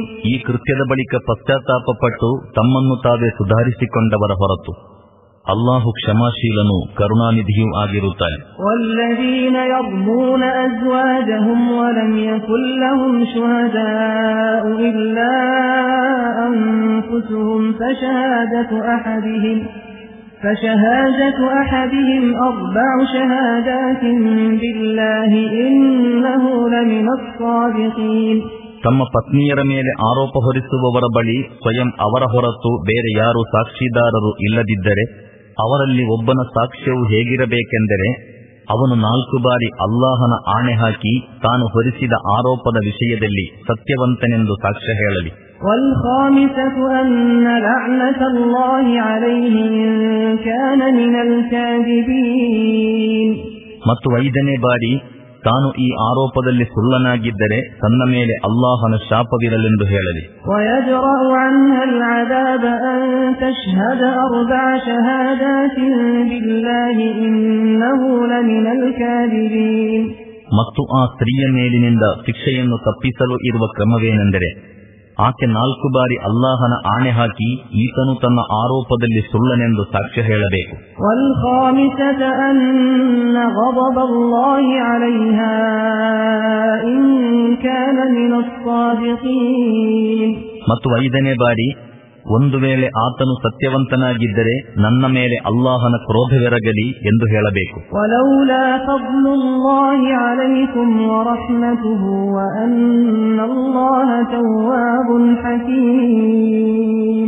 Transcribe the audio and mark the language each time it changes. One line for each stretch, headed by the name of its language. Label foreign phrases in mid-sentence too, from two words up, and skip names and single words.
Kannada: ಈ ಕೃತ್ಯದ ಬಳಿಕ ಪಶ್ಚಾತ್ತಾಪಪಟ್ಟು ತಮ್ಮನ್ನು ತಾವೇ ಸುಧಾರಿಸಿಕೊಂಡವರ ಹೊರತು ಅಲ್ಲಾಹು ಕ್ಷಮಾಶೀಲನು ಕರುಣಾನಿಧಿಯೂ ಆಗಿರುತ್ತಾನೆ.
Arabic: والذين يرمون أزواجهم ولم يكن لهم شهداء إلا أنفسهم فشهادة أحدهم 4 شهادات بالله إنه لمن الصادقين.
Kannada: ತಮ್ಮ ಪತ್ನಿಯರ ಮೇಲೆ ಆರೋಪ ಹೊರಿಸುವವರ ಬಳಿ ಸ್ವಯಂ ಅವರ ಹೊರತು ಬೇರೆ ಯಾರು ಸಾಕ್ಷಿದಾರರು ಇಲ್ಲದಿದ್ದರೆ ಅವರಲ್ಲಿ ಒಬ್ಬನ ಸಾಕ್ಷ್ಯವು ಹೇಗಿರಬೇಕೆಂದರೆ ಅವನು 4 ಬಾರಿ ಅಲ್ಲಾಹನ ಆಣೆ ಹಾಕಿ ತಾನು ಹೊರಿಸಿದ ಆರೋಪದ ವಿಷಯದಲ್ಲಿ ಸತ್ಯವಂತನೆಂದು ಸಾಕ್ಷ್ಯ ಹೇಳಲಿ.
Arabic: والخامسة أن لعنة الله عليه إن كان من الكاذبين.
Kannada: ಮತ್ತು 5ನೇ ಬಾರಿ ತಾನು ಈ ಆರೋಪದಲ್ಲಿ ಸುಳ್ಳನಾಗಿದ್ದರೆ ತನ್ನ ಮೇಲೆ ಅಲ್ಲಾಹನ ಶಾಪವಿರಲೆಂದು ಹೇಳಲಿ.
Arabic: ويدرأ عنها العذاب أن تشهد 4 شهادات بالله إنه لمن الكاذبين.
Kannada: ಮತ್ತು ಆ ಸ್ತ್ರೀಯ ಮೇಲಿನಿಂದ ಶಿಕ್ಷೆಯನ್ನು ತಪ್ಪಿಸಲು ಇರುವ ಕ್ರಮವೇನೆಂದರೆ ಆಕೆ 4 ಬಾರಿ ಅಲ್ಲಾಹನ ಆಣೆ ಹಾಕಿ ಈತನು ತನ್ನ ಆರೋಪದಲ್ಲಿ ಸುಳ್ಳನೆಂದು ಸಾಕ್ಷ್ಯ ಹೇಳಬೇಕು.
Arabic: والخامسة أن غضب الله عليها إن كان من الصادقين.
Kannada: ಮತ್ತು 5ನೇ ಬಾರಿ ಒಂದು ವೇಳೆ ಆತನು ಸತ್ಯವಂತನಾಗಿದ್ದರೆ ನನ್ನ ಮೇಲೆ ಅಲ್ಲಾಹನ ಕ್ರೋಧವೆರಗಲಿ ಎಂದು ಹೇಳಬೇಕು.
Arabic: ولولا فضل الله عليكم ورحمته وأن الله تواب حكيم.